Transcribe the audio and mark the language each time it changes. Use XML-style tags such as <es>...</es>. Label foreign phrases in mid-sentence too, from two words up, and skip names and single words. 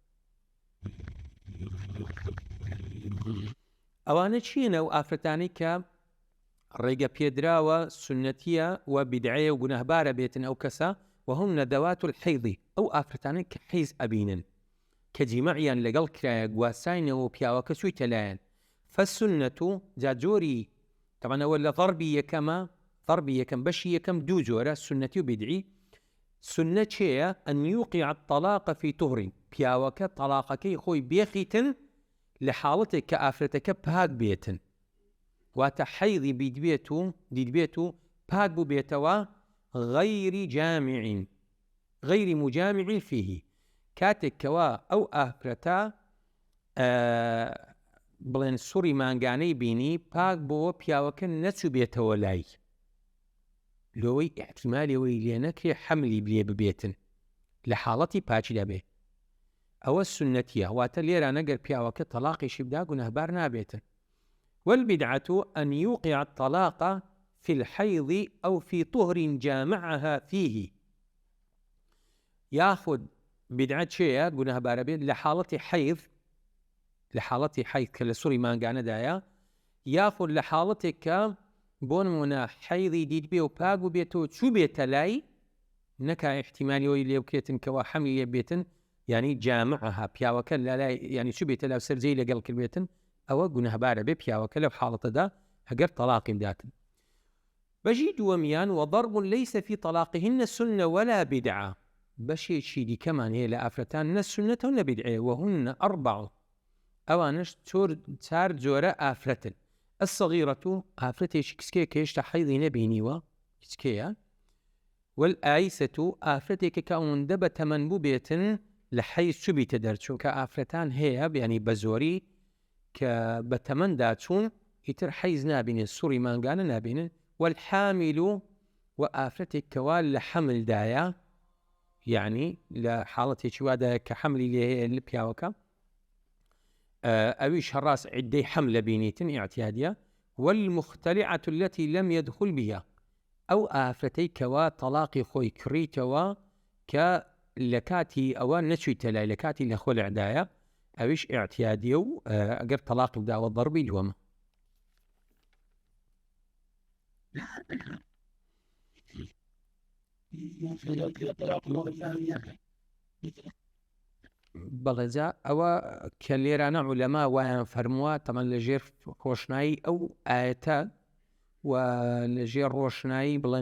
<ckb>ئەوانە چینە و ئافرەتانی کە ڕێگە پێدراوە سنەتیە و بیدعەیە و گونەهبارە بێتن ئەو کەسە</ckb> <ar>وهن ذوات الحیض،</ar> <ckb>ئەو ئافرەتانەی کە حیز ئەبینن کە جیمەعیان لەگەڵ کرایە گواساینەوە و پیاوەکە چوویتە لایەن. فالسنة جاجۆری تەمەنەوە لە ضەربی یەکەمە، ضەربی یەکەم بەشی یەکەم دوو جۆرە سنەتی و بیدعی. سنە چێیە؟</ckb> <ar>ئەن یوقیع الطلاق في طهر،</ar> <ckb>پیاوەکە تەلاقەکەی خۆی بێخیتن لە حاڵەتێک کە ئافرەتەکە پاک بێتن، واتە حەیضی دیدبێت و پاک بوو بێتەوە،</ckb> <ar>غەیری جامعین غەیری مجامعین فیه،</ar> <ckb>کاتێک کەوا ئەو ئافرەتە بڵێن سوڕی مانگانەی بینی پاک بۆ پیاوەکە نەچوو بێتەوە لای، لۆوەی احتیمالیەوەی لێ نەکرێ حەملی لێ ببێتن لە حاڵەتی پاچیدا بێ، ئەوە سنەتیە، واتە لێرە نەگەر پیاوەکە تەلاقیشی بدا گونەهبار نابێتن.</ckb> <ar>والبدعة أن يوقع الطلاق في الحيض أو في طهر جامعها فيه. ياخذ بدعة شيء</ar> <ckb>گونەهبار بێت لە حاڵەتی حەیض، لە حاڵەتی حەیض کە لە سوڕی مانگانەدایە، یاخود لە حاڵەتێک کە بۆ نمونە حەیضی دیت بێ و پاک بوو بێتەوە چوو بێتە لای، نەکا احتیمالیەوەی لێ بکرێتن کەوا حەملی لێ بێتن، ینی جامعها پیاوەکە لە لای ینی چوو بێتە لای سەرجەی لەگەڵ کردبێتن، ئەوە گونەهبارە بێ پیاوەکە لەو حاڵەتەدا هەگەر تەلاقی بداتن. بەشی دووەمیان</ckb> <ar>وضرب ليس في طلاقهن سنة ولا بدعة،</ar> <ckb>بەشێکی دیکەمان هەیە لە ئافرەتان نە سنەتە و نە بیدعەیە،</ckb> <ar>وهن أربع،</ar> <ckb>ئەوانش چار جۆرە ئافرەتن. الصغيرة ئافرەتێکی کچکەیە کە هێشتا حەیضی نەبینیوە، کچکەیە والآيسة ئافرەتێکە کە ئەوەندە بە تەمەن بوو بێتن لە حەیز چوو بیتە دەر، چونکە ئافرەتان هەیە یعنی بە زۆری کە بە تەمەندا چوون ئیتر حەیز نابینێت، سوڕی مانگانە نابینن. والحامل و ئافرەتێک کەوا لە حەملدایە، یعنی لە حاڵەتێکی وادایە کە حەملی لێ هەیە لە پیاوەکە، ئەویش هەڕاست عیدەی حەمل بینیتن ئیعتیادیە.</ckb> <ar>والمختلعة التي لم يدخل بها،</ar> <ckb>ئەو ئافرەتەی کەوا تەلاقی خۆی کڕیتەوە کە لە کاتی ئەوە نەچوویتە لای، لە کاتی لە خۆلعدایە، ئەویش ئیعتیادیە و ئەگەر تەلاقی بداوە ضەربی دووەمە. بەڵێجا ئەوە کە لێرانە عولەما وایان فەرمووە تەمەن لە ژێر ڕۆشنایی ئەو ئاەتە و لە ژێر ڕۆشنایی بڵێن</ckb>